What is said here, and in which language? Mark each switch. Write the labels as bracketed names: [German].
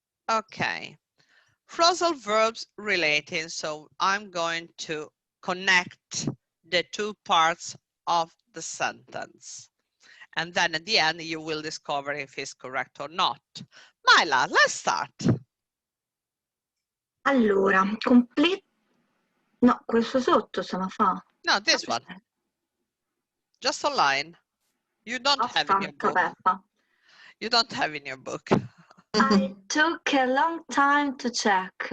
[English] Okay, phrasal verbs relating. So I'm going to connect the two parts of the sentence. And then at the end, you will discover if it's correct or not. Myla, let's start. [Italian] Allora, complete. No, questo sotto se la fa. [English] No, this one. Just a line. You don't have in your book. Peppa. You don't have in your book. I took a long time to check.